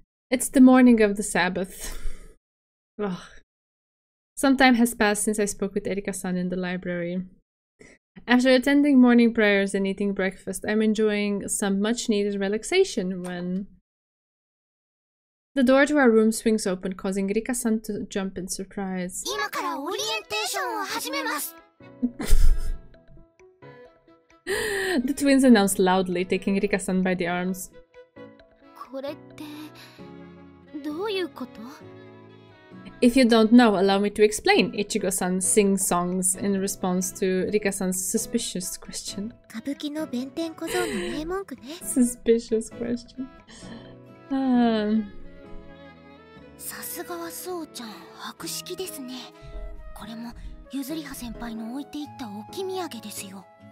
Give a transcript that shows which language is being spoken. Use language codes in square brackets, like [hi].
[en] It's the morning of the Sabbath. Ugh. Some time has passed since I spoke with Erika-san in the library. After attending morning prayers and eating breakfast, I'm enjoying some much-needed relaxation when the door to our room swings open, causing Erika-san to jump in surprise. [ja] 今からオリエンテーションを始めます。 [en] The twins announced loudly, taking Erika-san by the arms. [ja] これってどういうこと？ [en] If you don't know, allow me to explain. Ichigo-san sings songs in response to Rika-san's suspicious question. [ja] 歌舞伎の弁天小僧の名文句ね。 [en] Suspicious question. [ja] さすがはそうちゃん、博識ですね。これもゆずりは先輩の置いていった置き土産ですよ。